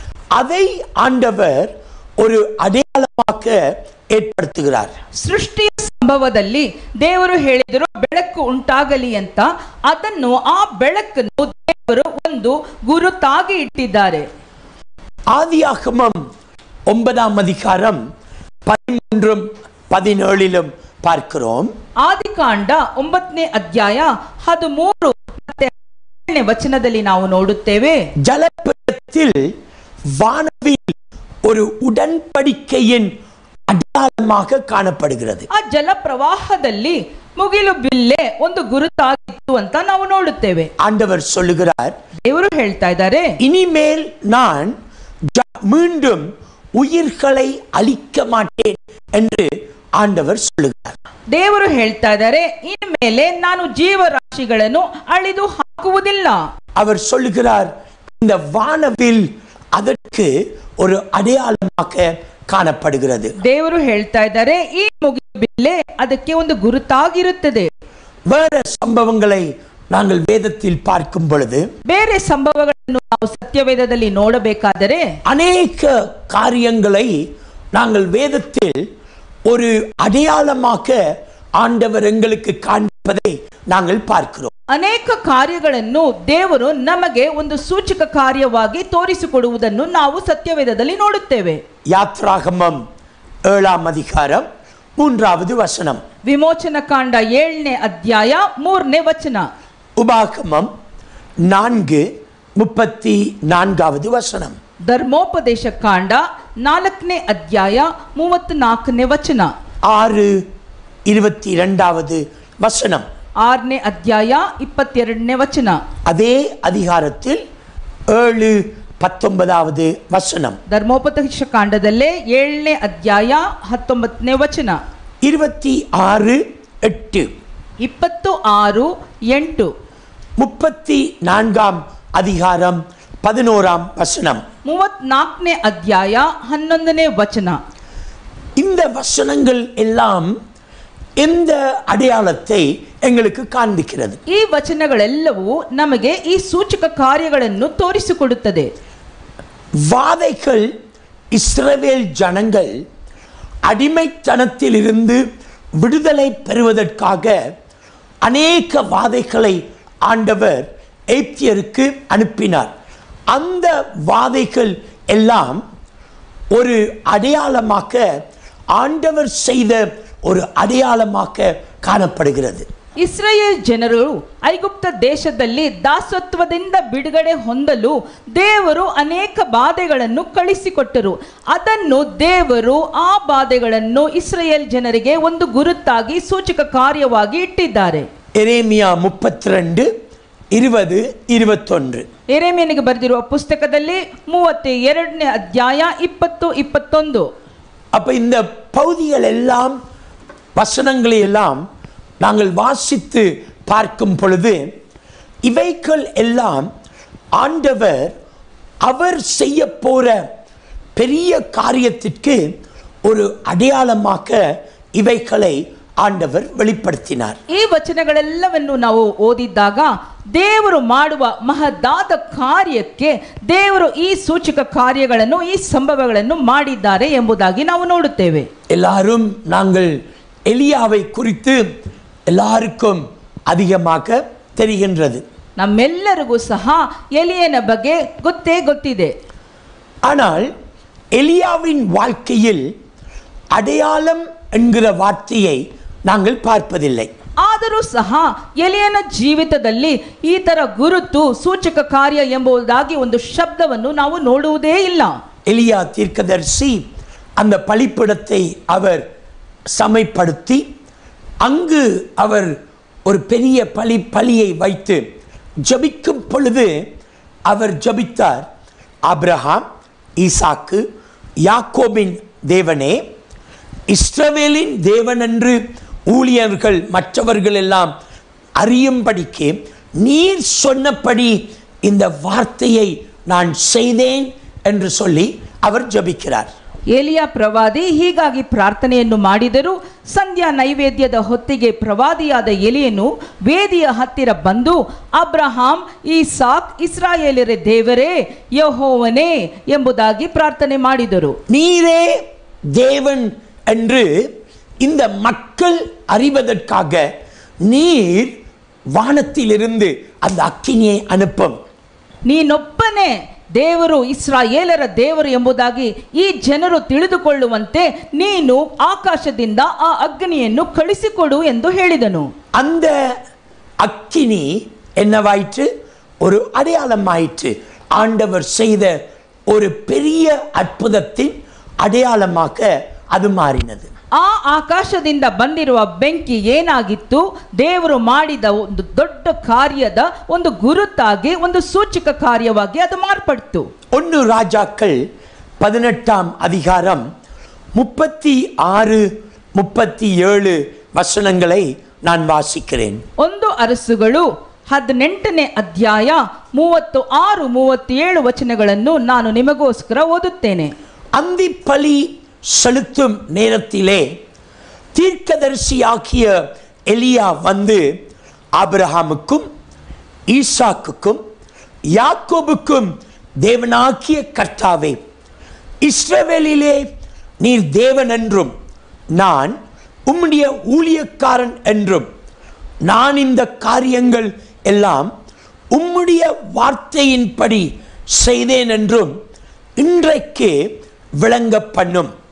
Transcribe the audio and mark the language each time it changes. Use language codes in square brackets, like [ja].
[ta] அதை ஆண்டவர் ஒரு அடையாளமாக ஏற்படுத்துகிறார். [kn] ಸೃಷ್ಟಿಯ ಸಂಭವದಲ್ಲಿ ದೇವರು ಹೇಳಿದರು ಬೆಳಕು ಉಂಟಾಗಲಿ ಅಂತ. ಅದನ್ನು ಆ ಬೆಳಕನ್ನು ದೇವರು ಒಂದು ಗುರುತಾಗಿ ಇಟ್ಟಿದ್ದಾರೆ. [ta] ஆதியாகமம் 9ஆம் அதிகாரம் 13 17 பார்க்கிறோம். [kn] ಆದಿಕಾಂಡ 9ನೇ ಅಧ್ಯಾಯ 13 ಮತ್ತೆ 17ನೇ ವಚನದಲ್ಲಿ ನಾವು ನೋಡುತ್ತೇವೆ. [ta] ஜலப்பிரளயத்தில் வானவில் ஒரு உடன்படிக்கையின் அடையாளமாக காணப்படுகிறது. [kn] ಆ ಜಲ ಪ್ರವಾಹದಲ್ಲಿ ಮುಗಿಲು ಬಿಲ್ಲೆ ಒಂದು ಗುರುತಾಗಿತ್ತು ಅಂತ ನಾವು ನೋಡುತ್ತೇವೆ. [ta] ஆண்டவர் சொல்லுகிறார், [kn] ದೇವರು ಹೇಳ್ತಾ ಇದ್ದಾರೆ, [ta] இனிமேல் நான் மீண்டும் உயிர்களை அழிக்க மாட்டேன் என்று ஆண்டவர் சொல்லுகிறார். [kn] ದೇವರು ಹೇಳ್ತಾ ಇದ್ದಾರೆ, ಇನ್ಮೇಲೆ ನಾನು ಜೀವರಾಶಿಗಳನ್ನು ಅಳಿದು ಹಾಕುವುದಿಲ್ಲ. [ta] அவர் சொல்லுகிறார், இந்த வானவில் அதற்கு ஒரு அடையாளமாக காணப்படுகிறது. [kn] ದೇವರು ಹೇಳ್ತಾ ಇದ್ದಾರೆ, ಈ ಮುಗಿಲು ಬಿಲ್ಲೆ ಅದಕ್ಕೆ ಒಂದು ಗುರುತಾಗಿರುತ್ತದೆ. [ta] வேற சம்பவங்களை நாங்கள் வேதத்தில் பார்க்கும் பொழுது [kn] ಬೇರೆ ಸಂಭವಗಳನ್ನು ನಾವು ಸತ್ಯವೇದದಲ್ಲಿ ನೋಡಬೇಕಾದರೆ [ta] அநேக காரியங்களை நாங்கள் வேதத்தில் ஒரு அடையாளமாக ஆண்டவர் எங்களுக்கு காண்பிப்பதை நாங்கள் பார்க்கிறோம். [kn] ಅನೇಕ ಕಾರ್ಯಗಳನ್ನು ದೇವರು ನಮಗೆ ಒಂದು ಸೂಚಕ ಕಾರ್ಯವಾಗಿ ತೋರಿಸಿಕೊಡುವುದನ್ನು ನಾವು ಸತ್ಯವೇದದಲ್ಲಿ ನೋಡುತ್ತೇವೆ. [ta] யாத்ராகமம் 7ஆம் அதிகாரம் 3வது வசனம், [kn] ವಿಮೋಚನ ಕಾಂಡ 7ನೇ ಅಧ್ಯಾಯ 3ನೇ ವಚನ, [ta] உபாகமம் 4:34வது வசனம், [kn] ಧರ್ಮೋಪದೇಶ ಕಾಂಡ 4ನೇ ಅಧ್ಯಾಯ 34ನೇ ವಚನ, [ta] 6:22வது வசனம், [kn] 6ನೇ ಅಧ್ಯಾಯ 22ನೇ ವಚನ, [ta] அதே அதிகாரத்தில் 7:19வது வசனம், [kn] ಧರ್ಮೋಪದೇಶ ಕಾಂಡದಲ್ಲೇ 7ನೇ ಅಧ್ಯಾಯ 19ನೇ ವಚನ, [ta] 26:8, [kn] 26:8, [ta] 34ஆம் அதிகாரம் 11ஆம் வசனம், [kn] 34ನೇ ಅಧ್ಯಾಯ 11ನೇ ವಚನ. [ta] இந்த வசனங்கள் எல்லாம் எந்த அடையாளத்தை எங்களுக்கு காண்பிக்கிறது? [kn] ಈ ವಚನಗಳೆಲ್ಲವೂ ನಮಗೆ ಈ ಸೂಚಕ ಕಾರ್ಯಗಳನ್ನು ತೋರಿಸಿಕೊಡುತ್ತದೆ. [ta] வாதைகள் இஸ்ரவேல் ஜனங்கள் அடிமைத்தனத்தில் இருந்து விடுதலை பெறுவதற்காக அநேக வாதைகளை ஆண்டவர் எகிப்தியருக்கு அனுப்பினார். அந்த வாதைகள் எல்லாம் ஒரு அடையாளமாக ஆண்டவர் செய்த ஒரு அடையாளமாக காணப்படுகிறது. [kn] ಇಸ್ರಾಯೇಲ್ ಜನರು ಐಗುಪ್ತ ದೇಶದಲ್ಲಿ ದಾಸತ್ವದಿಂದ ಬಿಡುಗಡೆ ಹೊಂದಲು ದೇವರು ಅನೇಕ ಬಾಧೆಗಳನ್ನು ಕಳಿಸಿಕೊಟ್ಟರು. ಅದನ್ನು ದೇವರು ಆ ಬಾಧೆಗಳನ್ನು ಇಸ್ರಾಯೇಲ್ ಜನರಿಗೆ ಒಂದು ಗುರುತಾಗಿ ಸೂಚಕ ಕಾರ್ಯವಾಗಿ ಇಟ್ಟಿದ್ದಾರೆ. [ta] எரேமியா 32:20-21, [kn] ಯೆರೆಮೀಯನಿಗೆ ಬರೆದಿರುವ ಪುಸ್ತಕದಲ್ಲಿ 32ನೇ ಅಧ್ಯಾಯ 20-21. [ta] அப்ப இந்த பகுதிகள் எல்லாம் வசனங்களை எல்லாம் நாங்கள் வாசித்து பார்க்கும் பொழுது இவைகள் எல்லாம் ஆண்டவர் அவர் செய்ய போற பெரிய காரியத்திற்கு ஒரு அடையாளமாக இவைகளை ಆಂಡವರ್ வெளிப்படுத்தினார். [kn] ಈ ವಚನಗಳೆಲ್ಲವನ್ನು ನಾವು ಓದಿದಾಗ ದೇವರು ಮಾಡುವ ಮಹದಾದ ಕಾರ್ಯಕ್ಕೆ ದೇವರು ಈ ಸೂಚಕ ಕಾರ್ಯಗಳನ್ನು ಈ ಸಂಭವಗಳನ್ನು ಮಾಡಿದ್ದಾರೆ ಎಂಬುದಾಗಿ ನಾವು ನೋಡುತ್ತೇವೆ. [ta] எல்லாரும் நாங்கள் எலியாவை குறித்து எல்லாருக்கும் அதிகமாக தெரிகின்றது. [kn] ನಮ್ಮೆಲ್ಲರಿಗೂ ಸಹ ಎಲಿಯನ ಬಗ್ಗೆ ಗೊತ್ತಿದೆ. [ta] ஆனால் எலியாவின் வாழ்க்கையில் அடையாளம் என்கிற வார்த்தையை நாங்கள் பார்ப்பதில்லை. [kn] ಆದರೂ ಸಹ ಎಲಿಯನ ಜೀವಿತದಲ್ಲಿ ಈ ತರ ಗುರುತು ಸೂಚಕ ಕಾರ್ಯ ಎಂಬುದಾಗಿ ಒಂದು ಶಬ್ದವನ್ನು ನಾವು ನೋಡುವುದೇ ಇಲ್ಲ. [ta] எலியா தீர்க்கதரிசி அந்த பலிபீடத்தை அவர் சமைப்படுத்தி அங்கு அவர் ஒரு பெரிய பலியை வைத்து ஜபிக்கும் பொழுது அவர் ஜபித்தார், ஆபிரகாம், ஈசாக்கு, யாக்கோபின் தேவனே, இஸ்ரவேலின் தேவன் என்று ஊழியர்கள் மற்றவர்கள் எல்லாம் அறியும்படிக்கு நீர் சொன்னபடி இந்த வார்த்தையை நான் செய்தேன் என்று சொல்லி அவர் ஜபிக்கிறார். [kn] ಏಲಿಯಾ ಪ್ರವಾದಿ ಹೀಗಾಗಿ ಪ್ರಾರ್ಥನೆಯನ್ನು ಮಾಡಿದರು. ಸಂಧ್ಯಾ ನೈವೇದ್ಯದ ಹೊತ್ತಿಗೆ ಪ್ರವಾದಿಯಾದ ಎಲಿಯನು ವೇದಿಯ ಹತ್ತಿರ ಬಂದು, ಅಬ್ರಹಾಂ, ಈಸಾಕ್, ಇಸ್ರಾಯೇಲರ ದೇವರೇ, ಯೆಹೋವನೇ ಎಂಬುದಾಗಿ ಪ್ರಾರ್ಥನೆ ಮಾಡಿದರು. [ta] நீரே தேவன் என்று இந்த மக்கள் அறிவதற்காக நீர் வானத்திலிருந்து அந்த அக்கினியை அனுப்பும். [kn] ನೀನೊಬ್ಬನೇ ದೇವರು, ಇಸ್ರಾಯೇಲರ ದೇವರು ಎಂಬುದಾಗಿ ಈ ಜನರು ತಿಳಿದುಕೊಳ್ಳುವಂತೆ ನೀನು ಆಕಾಶದಿಂದ ಆ ಅಗ್ನಿಯನ್ನು ಕಳಿಸಿಕೊಡು ಎಂದು ಹೇಳಿದನು. [ta] அந்த அக்கினி என்னவாயிற்று? ஒரு அடையாளமாயிற்று. ஆண்டவர் செய்த ஒரு பெரிய அற்புதத்தின் அடையாளமாக அது மாறினது. [kn] ಆ ಆಕಾಶದಿಂದ ಬಂದಿರುವ ಬೆಂಕಿ ಏನಾಗಿತ್ತು? ದೇವರು ಮಾಡಿದ ಒಂದು ದೊಡ್ಡ ಕಾರ್ಯದ ಒಂದು ಗುರುತಾಗಿ, ಒಂದು ಸೂಚಕ ಕಾರ್ಯವಾಗಿ ಅದು ಮಾರ್ಪಡ್ತು. [ta] 1 ராஜாக்கள் 18ஆம் அதிகாரம் 36-37 வசனங்களை நான் வாசிக்கிறேன். [kn] 1 ಅರಸುಗಳು 18ನೇ ಅಧ್ಯಾಯ 36-37 ವಚನಗಳನ್ನು ನಾನು ನಿಮಗೋಸ್ಕರ ಓದುತ್ತೇನೆ. [ta] அந்திப்பலி செலுத்தும் நேரத்திலே தீர்க்கதரிசியாகிய எலியா வந்து ஆபிரகாமுக்கும் ஈசாக்குக்கும் யாக்கோபுக்கும் தேவனாகிய கர்த்தாவே, இஸ்ரவேலிலே நீர் தேவன் என்றும் நான் உம்முடைய ஊழியக்காரன் என்றும் நான் இந்த காரியங்கள் எல்லாம் உம்முடைய வார்த்தையின்படி செய்தேன் என்றும் இன்றைக்கு விளங்க பண்ணும்.